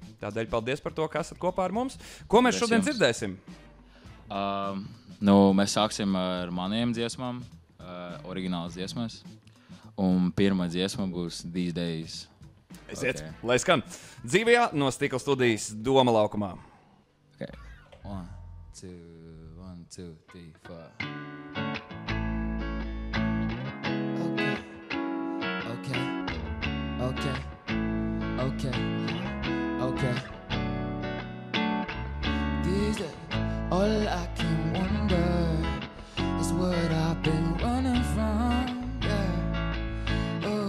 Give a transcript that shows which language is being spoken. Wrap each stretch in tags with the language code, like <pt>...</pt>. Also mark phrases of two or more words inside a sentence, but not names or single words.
<lv>Tādēļ paldies par to, ka esat kopā ar mums. Ko mēs šodien dzirdēsim? Mēs sāksim ar maniem dziesmām, oriģinālas dziesmas, un pirmā dziesma būs These Days. Aiziet, lai skan. Dzīvajā no Stikla studijas Doma laukumā.</lv> <en>Okay. 1, 2, 3, 4. Okay. These days, all I can wonder is what I've been running from, yeah.</en>